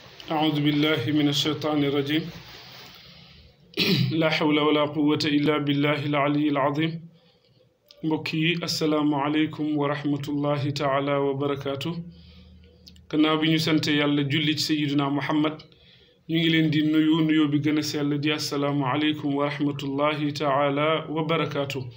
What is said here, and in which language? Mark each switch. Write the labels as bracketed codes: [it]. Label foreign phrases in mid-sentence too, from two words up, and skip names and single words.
[ar] أعوذ بالله من الشيطان الرجيم لا حول ولا قوة إلا بالله العلي العظيم mbokki السلام عليكم ورحمة الله تعالى وبركاته [wo] gannaaw bi ñu sant yàlla julli ci sayiduna muhammad ñu ngi leen di nuyu nuyoo bi gën a sell di [ar] السلام عليكم ورحمة الله تعالى وبركاته